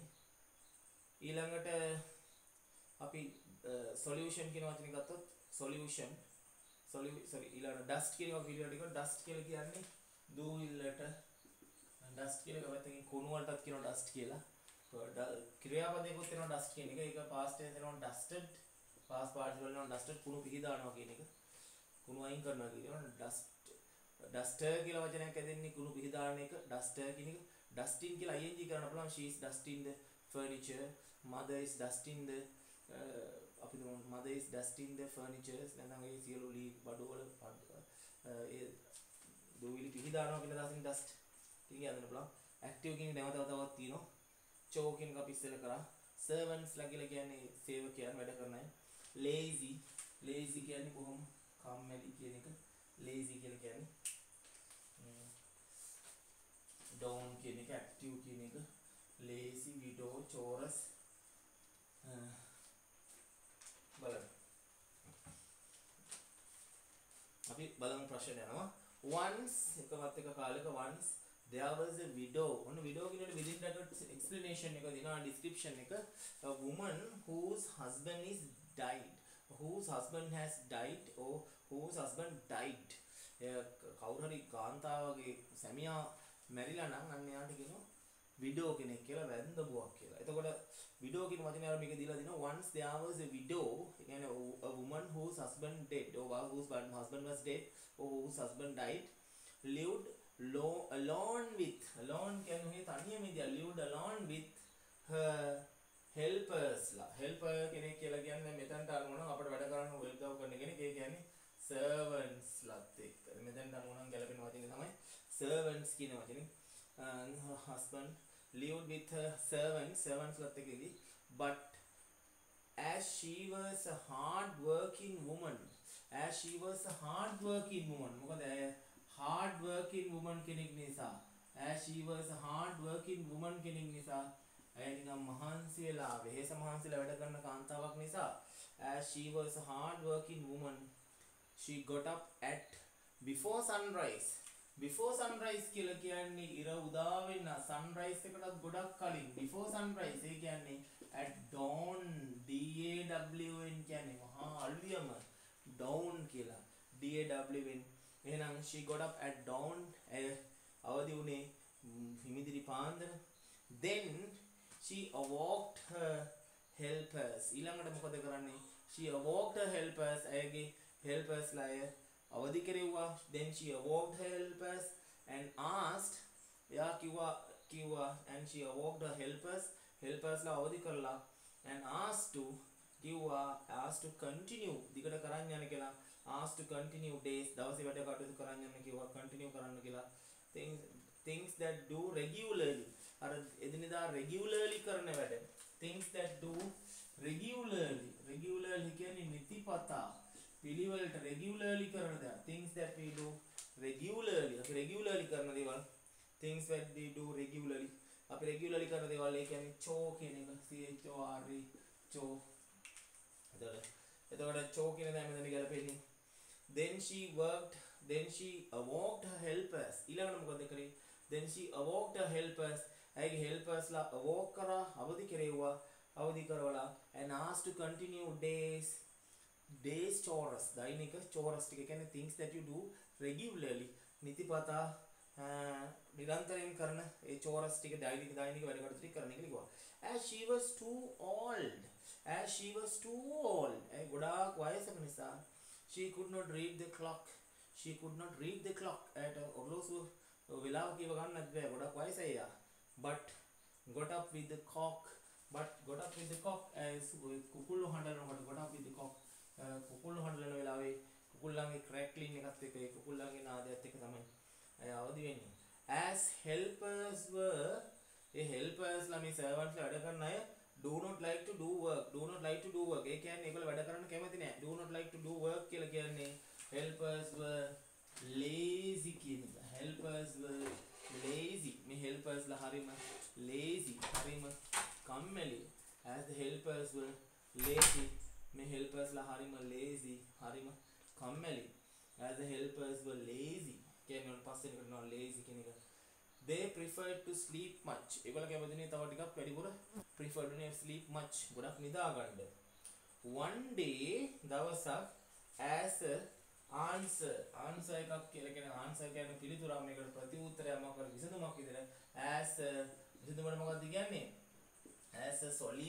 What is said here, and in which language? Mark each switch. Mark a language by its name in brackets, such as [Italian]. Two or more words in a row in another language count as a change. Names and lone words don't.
[Sinhala] ඊළඟට අපි solution කියන වචනේ ගත්තොත් solution ඊළඟ dust කියන එක පිළිවෙලට ගියොත් dust කියලා කියන්නේ දූවිල්ලට. dust කියලා කවදාවත් කුණු වලටත් කියනවා dust කියලා. ක්‍රියාපදයකට වෙනවා dust කියන එක. ඒක [English] past tense [Sinhala] වෙනවා dusted, [English] past participle [Sinhala] වෙනවා dusted කුණු පිහදානවා කියන එක. කුණු අයින් කරනවා කියනවා dust. duster කියලා වචනයක් ඇදෙන්නේ කුණු පිහදාන එක. duster කියන එක dusting කියලා ing කරන්න පුළුවන්. [English] she is dusting the furniture, mother is dusting the [Sinhala] අපි දුන්න [English] mother is dusting the furniture. [Sinhala] නැත්නම් ඒ සියලු ලී බඩුවල ඒ දූවිලි පිහදානවා කියන දාසින් dust කියන එක හදන්න පුළුවන්. active කියන නැවත තවත් තියෙනවා. chore කියන එක අපි ඉස්සෙල්ල කරා. servants ලා කියලා කියන්නේ සේවකයන් වැඩ කරන අය. lazy කියන්නේ බොහොම කම්මැලි කියන එක. lazy කියලා කියන්නේ dawn කියන එක active කියන එක [English] lazy widow chores [Sinhala] බලන්න අපි බලමු ප්‍රශ්න යනවා. [English] once [Sinhala] එකවත් එක කාලෙක [English] once there was a widow. [Sinhala] ඔන්න widow කියනකොට [English] within brackets explanation [Sinhala] එක දෙනවා description එක. [English] a woman whose husband is died, whose husband has died or whose husband died. [Sinhala] කවුරු හරි කාන්තාවගේ සැමියා මැරිලා නම් අන්න යාට කියනවා widow කෙනෙක් කියලා, වැන්දබුවක් කියලා. එතකොට widow කියන වචනේ අර මේක දීලා දිනවා [English] once there was a widow, කියන්නේ a woman whose husband dead or whose husband was dead or whose husband died, lived alone [Sinhala] කියන්නේ තනියම ඉඳලා [English] lived alone with her helpers ලා. [Sinhala] helper කෙනෙක් කියලා කියන්නේ මෙතනට අනුව නම් අපිට වැඩ කරන්න help කරන කෙනෙක්. ඒ කියන්නේ servants ලාත් එක්ක. මෙතනට අනුව නම් ගැලපෙන වචනේ තමයි servants කියන වචනේ. [English] her husband lived with her servants [Sinhala] ලාත් එක්ක ඉඳි. [English] but as she was a hard working woman, මොකද hard working woman [Sinhala] කෙනෙක් නිසා, [English] as she was a hard working woman [Sinhala] කෙනෙක් නිසා, ඇය නිකන් මහන්සි වෙලා වෙහෙස මහන්සිලා වැඩ කරන කාන්තාවක් නිසා, [English] as she was a hard working woman, she got up at before sunrise. before sunrise [Sinhala] කියලා කියන්නේ ඉර උදා වෙන්න [English] sunrise [Sinhala] එකටත් ගොඩක් කලින් [English] before sunrise [Sinhala] ඒ කියන්නේ [English] at dawn D A W N [Sinhala] කියන්නේ මහා අලුයම [English] dawn කියලා D A W N එහෙනම් she got up at dawn [Sinhala] අවදි වුණේ හිමිදිරි පාන්දර [English] then she awoke her helpers [Sinhala] ඊළඟට මොකද කරන්නේ [English] she awoke her helpers ඇයගේ helpers [Sinhala] ලා අවදි කෙරෙව්වා [English] then she awoke her helpers and asked [Sinhala] එයා කිව්වා [English] and she awoke the helpers [Sinhala] ලා අවදි කරලා [English] and asked to continue [Sinhala] දිගට කරන්න යන්න කියලා [English] asked to continue days [Sinhala] දවසේ වැඩ කටයුතු කරන්න යන්න කිව්වා [English] continue [Sinhala] කරන්න කියලා [English] things that do regularly [Sinhala] අර එදිනෙදා [English] regularly [Sinhala] කරන වැඩ [English] things that do regularly [Sinhala] කියන්නේ නිතිපතා පිළිවෙලට [English] regularly [Sinhala] කරන දේ [English] things that we do regularly අපි regularly [Sinhala] කරන දේවල් [English] things that we do regularly අපි regularly [Sinhala] කරන දේවල් ඒ කියන්නේ [English] chore [Sinhala] කියන එක [English] C H O R E chore එතකොට chore [Sinhala] කියන දේ මෙතන ගැලපෙන්නේ [English] then she awoke her helpers [Sinhala] ඊළඟට මොකද කරේ [English] then she awoke her helpers ඇයිගේ helpers ලා awoke [Sinhala] කරා අවදි කරවලා [English] and asked to continue days chores දෛනික chores [Sinhala] ටික කියන්නේ [English] things that you do regularly [Sinhala] නිතිපතා නිරන්තරයෙන් කරන ඒ [English] chores [Sinhala] ටික දෛනික වැඩ කටයුතු ටික කරන එක කිව්වා [English] as she was too old [Sinhala] ඒ ගොඩාක් වයසක නිසා [English] she could not read the clock at [Sinhala] ඔරලෝසුව වෙලාව කියව ගන්නත් බෑ ගොඩක් වයසයි යා [English] but got up with the cock as [Sinhala] කුකුල්ලු හඬනකොට [English] got up with the cock [Sinhala] කුකුල්ලු හඬන වෙලාවේ කුකුල්ලන්ගේ ක්‍රැක්ලින් එකත් එක්ක ඒ කුකුල්ලන්ගේ නාදයත් එක්ක තමයි අය අවදි වෙන්නේ [English] as helpers [Sinhala] ලා මේ [English] servants [Sinhala] ලා වැඩ කරන අය [English] do not like to do work [Sinhala] ඒ කියන්නේ ඒගොල්ලෝ වැඩ කරන්න කැමති නෑ [English] do not like to do work [Sinhala] කියලා කියන්නේ [English] helpers were lazy [Sinhala] කියන එක [English] helpers were lazy මේ helpers [Sinhala] ලා හරිම [English] lazy [Sinhala] හරිම කම්මැලි [English] as the helpers were lazy [Sinhala] මේ helpers ලා හරිම lazy හරිම කම්මැලි [English] as the helpers were lazy [Sinhala] කියන්නේ මොන පස්සේ කරනවා lazy කියන එක [English] they preferred to sleep much [Sinhala] ඒගොල්ලෝ කැමතිනේ තව ටිකක් වැඩිපුර [English] preferred to sleep much [Sinhala] ගොඩක් නිදා ගන්න [English] one day [Sinhala] දවසක් [English] as a answer [Sinhala] එකක් කියලා කියන answer කියන්නේ පිළිතුරක් මේකට ප්‍රතිඋත්තරයක් මොකක්ද විසඳුමක් විදිහට as විසඳුමට මොකක්ද කියන්නේ as a